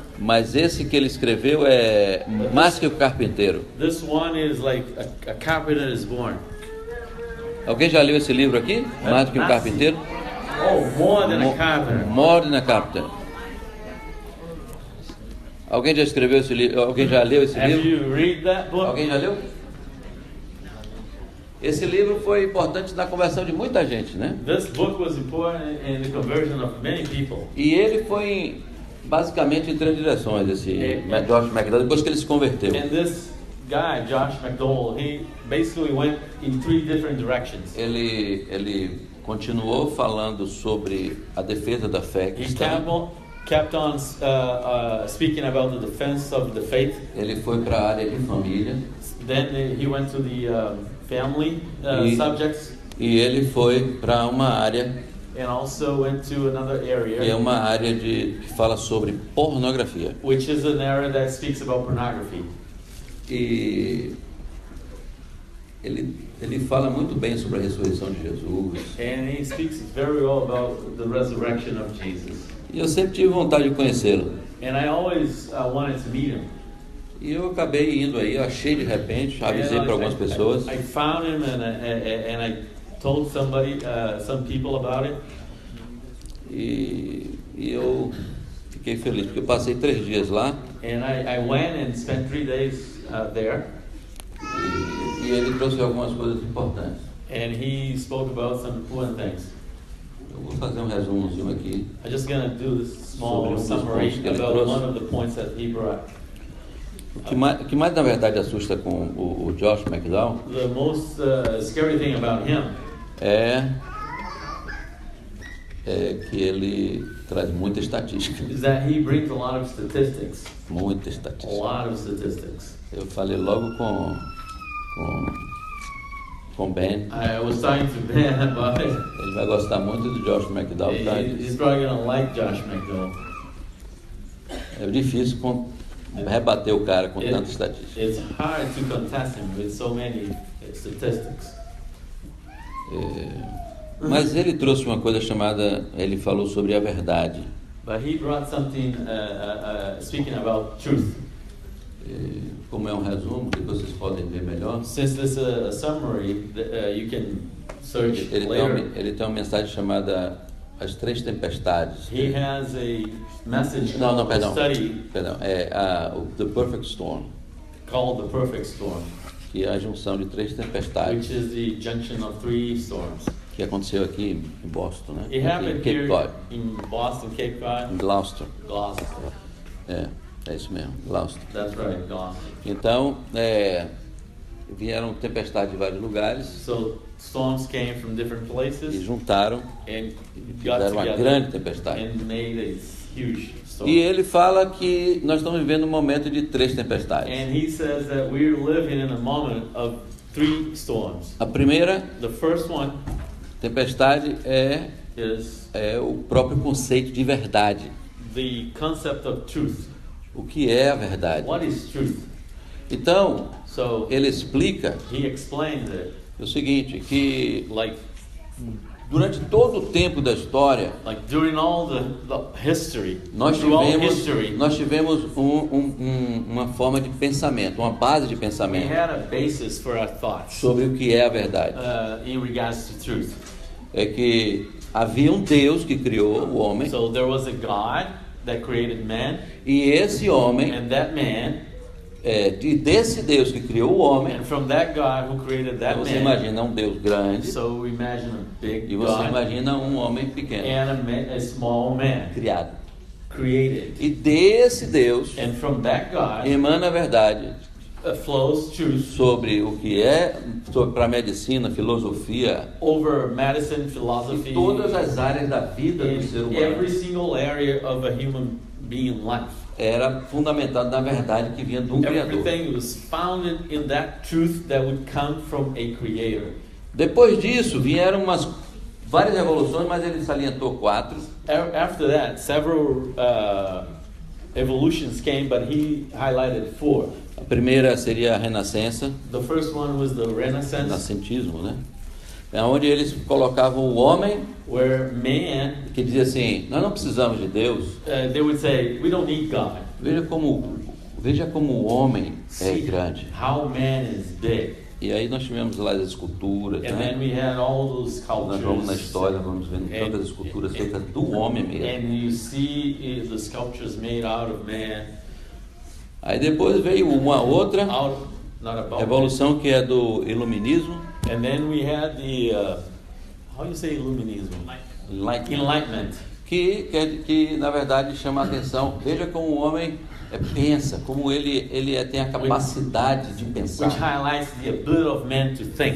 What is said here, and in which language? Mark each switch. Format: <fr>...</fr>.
<pt>mas esse que ele escreveu é mais que o carpinteiro.</pt> <en>This one is like a carpenter is born.</en> <pt>Alguém já leu esse livro aqui? Mais do que um carpinteiro?</pt> <en>Oh, more than a carpenter. More than a carpenter.</en> <pt>Alguém já escreveu esse livro? Alguém já leu esse</pt> <en>Have</en> <pt>livro?</pt> <en>you read that book?</en> <pt>Alguém já leu? Esse livro foi importante na conversão de muita gente, né?</pt> <en>This book was important in the conversion of many people.</en> <pt>E ele foi basicamente em três direções, esse Josh McDowell, depois que ele se converteu.</pt> <en>And this guy, Josh McDowell, he basically went in three different directions.</en> <pt>Ele continuou falando sobre a defesa da fé</pt> <en>He</en> <pt>cristã.</pt> <en>kept on speaking about the defense of the faith.</en> <pt>Ele foi para a área de família</pt> <en>Then he went to the family subjects,</en> <pt>e ele foi para uma área</pt> <en>and also went to another</en> <pt>que é</pt> <en>area,</en> <pt>uma área que fala sobre pornografia.</pt> <en>which is an area that speaks about pornography.</en> <pt>E ele fala muito bem sobre a ressurreição de Jesus.</pt> <en>And he speaks very well about the resurrection of Jesus.</en> <pt>E eu sempre tive vontade de conhecê-lo.</pt> <en>And I always wanted to meet him.</en> <pt>E eu acabei indo aí, eu achei de repente, avisei para algumas pessoas.</pt> <en>I found him and I told somebody, some people about it.</en> <pt>E eu fiquei feliz, porque eu passei 3 dias lá.</pt> <en>And I went and spent 3 days there.</en> <pt>E ele trouxe algumas coisas importantes.</pt> <en>And he spoke about some important things.</en> <pt>Eu vou fazer um resumozinho aqui.</pt> <en>I'm just going to do this small</en> <pt>Sobre um dos</pt> <en>summary</en> <pt>pontos que ele</pt> <en>about</en> <pt>trouxe.</pt> <en>one of the points that he brought.</en> <pt>O que mais na verdade assusta com o Josh McDowell</pt> <en>The most scary thing about him</en> <pt>é que ele traz muita estatística.</pt> <en>is that he brings a lot of statistics.</en> <pt>Muita</pt> <en>A</en> <pt>estatística.</pt> <en>lot of statistics.</en> <pt>Eu falei logo com Ben.</pt> <en>I was talking to Ben about it.</en> <pt>Ele vai gostar muito do Josh McDowell. Tá?</pt> <en>He's probably going to like Josh McDowell.</en> <pt>É difícil rebater o cara com tanta estatística.</pt> <en>It's hard to contest him with so many statistics.</en> <pt>Mas ele trouxe uma coisa chamada, ele falou sobre a verdade.</pt> <en>But he brought something speaking about truth.</en> <pt>Como é um resumo, que vocês podem ver melhor.</pt> <en>Since this is a summary, you can search later.</en> <pt>Ele tem uma mensagem chamada As Três Tempestades.</pt> <en>He has a message</en> <pt>Não,</pt> <en>called</en> <pt>perdão.</pt> <en>study</en> <pt>Perdão, The Perfect Storm,</pt> <en>called The Perfect Storm,</en> <pt>que é a junção de 3 tempestades,</pt> <en>which is the junction of 3 storms.</en> <pt>que aconteceu aqui em Boston, né?</pt> <en>It</en> <pt>Aqui em</pt> <en>happened</en> <pt>Cape</pt> <en>here</en> <pt>Cod,</pt> <en>in Boston, Cape</en> <pt>em</pt> <en>Cod,</en> <pt>Gloucester.</pt> <en>Gloucester.</en> <pt>É. É isso mesmo, lost.</pt> <en>That's right, gone.</en> <pt>Então, vieram tempestades de vários lugares</pt> <en>So storms came from different</en> <pt>e</pt> <en>places</en> <pt>juntaram</pt> <en>and</en> <pt>e</pt> <en>got</en> <pt>fizeram uma</pt> <en>together</en> <pt>grande tempestade.</pt> <en>and made a huge storm.</en> <pt>E ele fala que nós estamos vivendo um momento de 3 tempestades.</pt> <en>And he says that we're living in a moment of 3 storms.</en> <pt>A primeira</pt> <en>The first one</en> <pt>tempestade é</pt> <en>is</en> <pt>o próprio conceito de verdade.</pt> <en>the concept of truth.</en> <pt>O que é a verdade?</pt> <en>What is truth?</en> <pt>Então,</pt> <en>So</en> <pt>ele explica</pt> <en>he explains it</en> <pt>o seguinte, que</pt> <en>like</en> <pt>durante todo o tempo da história,</pt> <en>during all the history,</en> <pt>nós</pt> <en>throughout history,</en> <pt>tivemos uma forma de pensamento, uma base de</pt> <en>we</en> <pt>pensamento</pt> <en>had a basis for our thoughts</en> <pt>sobre o que é a verdade.</pt> <en>in regards to truth.</en> <pt>É que havia um Deus que criou o homem,</pt> <en>So there was a God that created man,</en> <pt>e esse homem,</pt> <en>and that man,</en> <pt>desse Deus que criou o homem,</pt> <en>and from that God who created that</en> <pt>você</pt> <en>man,</en> <pt>imagina um Deus grande</pt> <en>so imagine a big</en> <pt>e você</pt> <en>God</en> <pt>imagina um homem pequeno,</pt> <en>and a small man</en> <pt>criado.</pt> <en>created.</en> <pt>E desse Deus</pt> <en>And from that God</en> <pt>emana a verdade</pt> <en>flows truth</en> <pt>sobre o que para a medicina, filosofia,</pt> <en>over medicine, philosophy,</en> <pt>em todas as áreas da vida do ser</pt> <en>in</en> <pt>humano.</pt> <en>every single area of a human being life.</en> <pt>Era fundamentado na verdade que vinha de um Criador.</pt> <en>Everything was founded in that truth that would come from a creator.</en> <pt>Depois disso vieram várias revoluções, mas ele salientou 4.</pt> <en>After that, several evolutions came, but he highlighted 4.</en> <pt>A primeira seria a Renascença,</pt> <en>The first one was the Renaissance,</en> <pt>renascentismo, né? É onde eles colocavam o homem,</pt> <en>where man,</en> <pt>que dizia assim, nós não precisamos de Deus.</pt> <en>they would say, we don't need God.</en> <pt>Veja como o homem é</pt> <en>See</en> <pt>grande.</pt> <en>how man is big.</en> <pt>E aí nós tivemos lá as esculturas,</pt> <en>And then</en> <pt>né?</pt> <en>we had all those</en> <pt>Nós vamos na</pt> <en>sculptures.</en> <pt>história, vamos vendo tantas esculturas feitas do homem mesmo.</pt> <en>And you see the sculptures made out of man,</en> <pt>Aí depois veio uma outra</pt> <en>not about</en> <pt>revolução que é do iluminismo,</pt> <en>man. And then we had the, how you say Illuminism? Enlightenment.</en> <pt>que na verdade chama a atenção. Veja como o homem pensa, como ele tem a capacidade de</pt> <en>Which</en> <pt>pensar.</pt> <en>highlights the ability of man to think.</en>